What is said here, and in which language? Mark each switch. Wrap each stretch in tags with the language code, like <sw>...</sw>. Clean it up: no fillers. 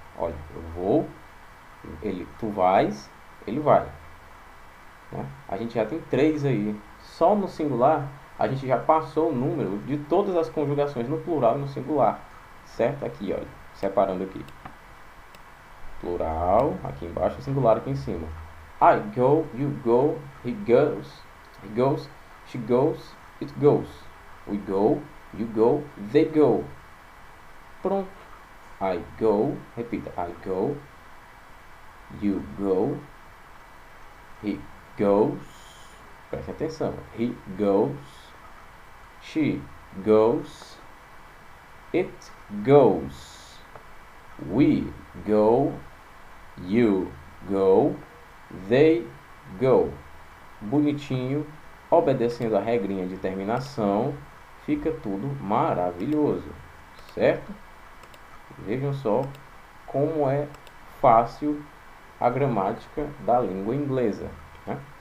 <pt>Olha, eu vou, tu vais, ele vai. Né? A gente já tem 3 aí. Só no singular, a gente já passou o número de todas as conjugações no plural e no singular. Certo? Aqui, olha. Separando aqui. Plural, aqui embaixo, singular aqui em cima.</pt> <en>I go, you go, he goes, she goes, it goes. We go, you go, they go. Pronto. I go,</en> <pt>repita.</pt> <en>I go, you go, he goes,</en> <pt>preste atenção,</pt> <en>he goes, she goes, it goes, we go, you go, they go.</en> <pt>Bonitinho, obedecendo a regrinha de terminação, fica tudo maravilhoso, certo? Vejam só como é fácil a gramática da língua inglesa. Né?</pt>